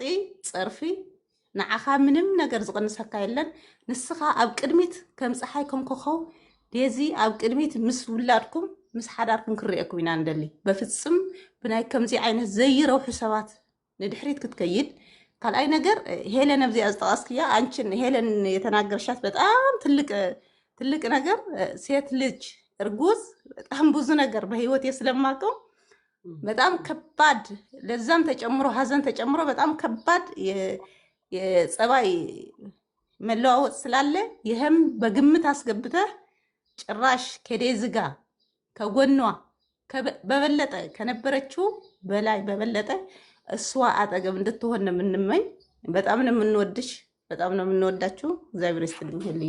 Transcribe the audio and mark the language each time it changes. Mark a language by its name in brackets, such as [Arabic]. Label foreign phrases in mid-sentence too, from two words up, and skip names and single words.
[Tigrinya] ፀርፊ ንዓኻ ምንም ነገር ዝቕንሰካ የለን። ንስኻ ኣብ ቅድሚት ከም ፀሓይ ከም ኮኸብ ዴዚ ኣብ ቅድሚት ምስ ውላድኩም ምስ ሓዳርኩም ክርአኩም ኢና ንደሊ። በፍፅም ብናይ ከምዚ ዓይነት ዘይረውሑ ሰባት ንድሕሪት ክትከይድ። ካልኣይ ነገር ሄለን ኣብዚኣ ዝጠቐስክያ አንቺን [Amharic] ሄለን የተናገርሻት በጣም ትልቅ ነገር ሴት ልጅ እርጉዝ በጣም ብዙ ነገር በህይወት ስለማውቀው በጣም ከባድ ለዛም ተጨምሮ ሀዘን ተጨምሮ በጣም ከባድ የጸባይ መለዋወጥ ስላለ ይህም በግምት አስገብተህ ጭራሽ ከዴዚ ጋር ከጎኗ በበለጠ ከነበረችው በላይ በበለጠ እሷ አጠገብ እንድትሆን ነው የምንመኝ። በጣም ነው የምንወድሽ፣ በጣም ነው የምንወዳችሁ። እግዚአብሔር ይስጥልኝ ሄልዬ።